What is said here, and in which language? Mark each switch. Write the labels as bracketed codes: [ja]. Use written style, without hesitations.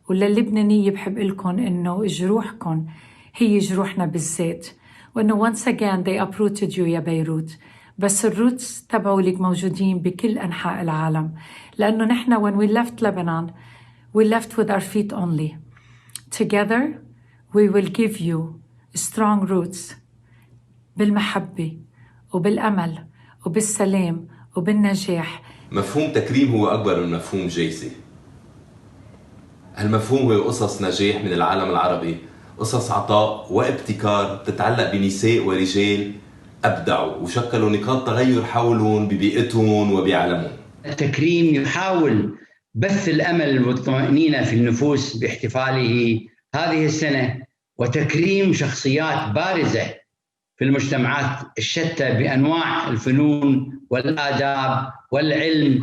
[ar] وللبنانية بحب لكم إنه جروحكم هي جروحنا بالذات، وإنه [en] once again they uprooted you [ar] يا بيروت، بس الروتس تبعولك موجودين بكل أنحاء العالم، لأنه نحن [en] when we left Lebanon we left with our feet only. Together we will give you strong roots [ar] بالمحبة وبالأمل وبالسلام وبالنجاح. مفهوم تكريم هو أكبر من مفهوم جايزة. هالمفهوم هو قصص نجاح من العالم العربي، قصص عطاء وابتكار تتعلق بنساء ورجال أبدعوا وشكلوا نقاط تغير حولهم ببيئتهم وبعالمهم. التكريم يحاول بث الأمل والطمأنينة في النفوس باحتفاله هذه السنة، وتكريم شخصيات بارزة في المجتمعات الشتى بأنواع الفنون والآداب والعلم.